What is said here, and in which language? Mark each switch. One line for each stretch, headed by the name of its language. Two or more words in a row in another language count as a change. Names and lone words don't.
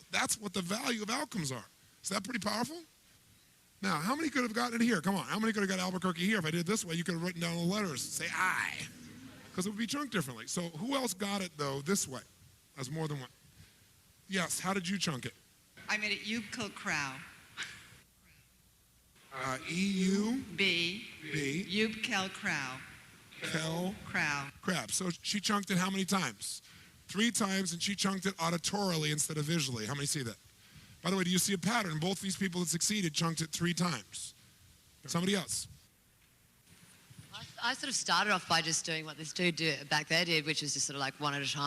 English: That's what the value of outcomes are. Is that pretty powerful? Now, how many could have gotten it here? Come on, how many could have got Albuquerque here? If I did it this way, you could have written down the letters, say I, because it would be chunked differently. So who else got it, though, this way? That's more than one. Yes, how did you chunk it? I made it Yubkel Crow. E-U? B. B. Yubkel Crow. Kel? Crow. Crap. So she chunked it how many times? 3 times, and she chunked it auditorily instead of visually. How many see that? By the way, do you see a pattern? Both these people that succeeded chunked it 3 times. Somebody else. I sort of started off by just doing what this dude back there did, which was just sort of like one at a time.